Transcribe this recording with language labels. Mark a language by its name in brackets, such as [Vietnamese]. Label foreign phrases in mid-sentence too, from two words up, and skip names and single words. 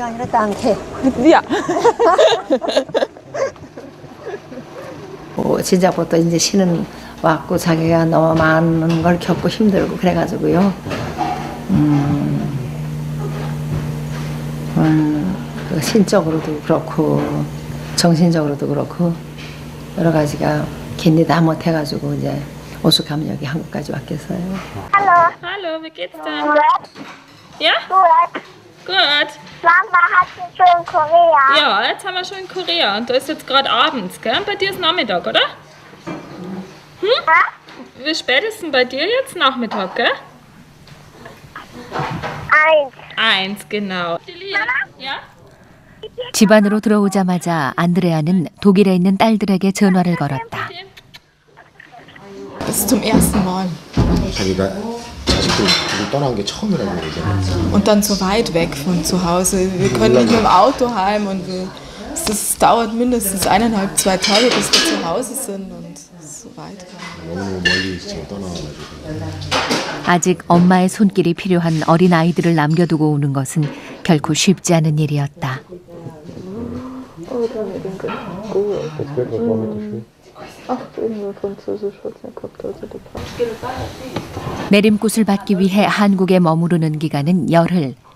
[Korean] 진작부터 이제 신은 왔고 자기가 너무 많은 걸 겪고 힘들고 그래가지고요. 신적으로도 그렇고 정신적으로도 그렇고 여러 가지가 견디 다 못해가지고 이제 오죽하면 여기 한국까지 왔겠어요. [German] Hallo. Hallo, wie geht's denn? Gut. Ja? Gut. Gut. Mama hat sie schon in Korea. Ja, jetzt haben wir schon in Korea und da ist jetzt gerade abends, gell? Bei dir ist Nachmittag, oder? Hm? Wie spät ist denn bei dir jetzt Nachmittag, gell? 1. 1, genau. Ja? [Korean] 집 안으로 들어오자마자 안드레아는 독일에 있는 딸들에게 전화를 걸었다. [German] Das ist zum ersten Mal. [Korean] 자기가 자식들 두고 떠난 게 처음이라고 그러잖아. [German] Und dann so weit weg von zu Hause. Wir können nicht mit dem Auto heim und das dauert mindestens 1,5, 2 Tage, bis wir zu Hause sind und so weit. [Korean] 너무 멀리 지금 떠나가지고. 아직 엄마의 손길이 필요한 어린 아이들을 남겨두고 오는 것은 결코 쉽지 않은 일이었다. 내림꽃을 받기 위해 한국에 머무르는 기간은 열흘.